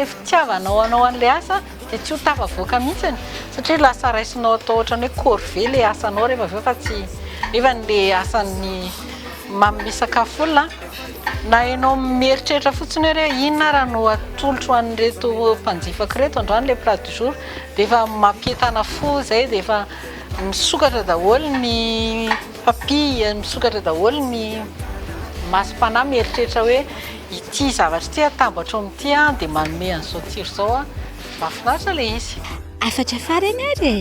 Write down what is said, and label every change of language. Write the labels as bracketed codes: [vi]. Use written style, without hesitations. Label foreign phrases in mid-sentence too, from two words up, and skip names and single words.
[mg] fitiavanao anao an'ilay asa dia tsy ho tafavoaka mihitsiny satria lasa raisinao atao ohatran'ny hoe corvée ilay asanao rehefa avy eo fa tsy efa n'ilay asan'ny manome sakafo olona na ianao mieritreritra fotsiny hoe inona raha no atolotro an'ireto mpanjifako reto androany ilay [fr] plat du jour [mg] dia efa mampietana fo izay dia efa misokatra daholo ny papille misokatra daholo ny masom-panahy mieritreritra hoe ity zavatra ity atambatra amin'ity a dia manome an'izao tsiro izao a mahafinaritra ilay izy. Afatra farany ary